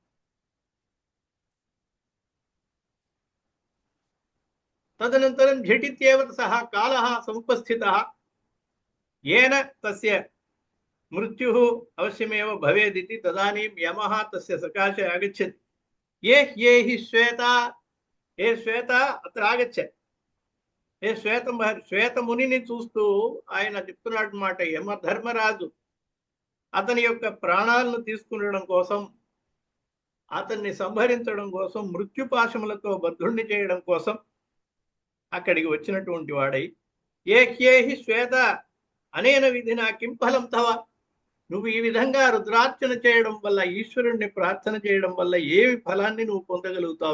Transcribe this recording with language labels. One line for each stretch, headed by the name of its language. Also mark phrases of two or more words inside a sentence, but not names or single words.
Sanskrit: तदनन्तरं झटित्येव सः कालः समुपस्थितः येन तस्य मृत्युः अवश्यमेव भवेदिति तदानीं यमः तस्य सकाशे आगच्छति ये हि श्वेता हे श्वेता अत्र आगच्छ हे
Telugu: శ్వేతమునిని చూస్తూ ఆయన చెప్తున్నాడు మాట యమధర్మరాజు అతని యొక్క ప్రాణాలను తీసుకునడం కోసం అతన్ని సంహరించడం కోసం, మృత్యుపాశములతో బద్ధుణ్ణి చేయడం కోసం అక్కడికి వచ్చినటువంటి వాడై,
Sanskrit: ఏహ్యేహి శ్వేత అనేన విధినా కిం ఫలం తవ,
Telugu: నువ్వు ఈ విధంగా రుద్రార్చన చేయడం వల్ల, ఈశ్వరుణ్ణి ప్రార్థన చేయడం వల్ల ఏమి ఫలాన్ని నువ్వు పొందగలుగుతావు?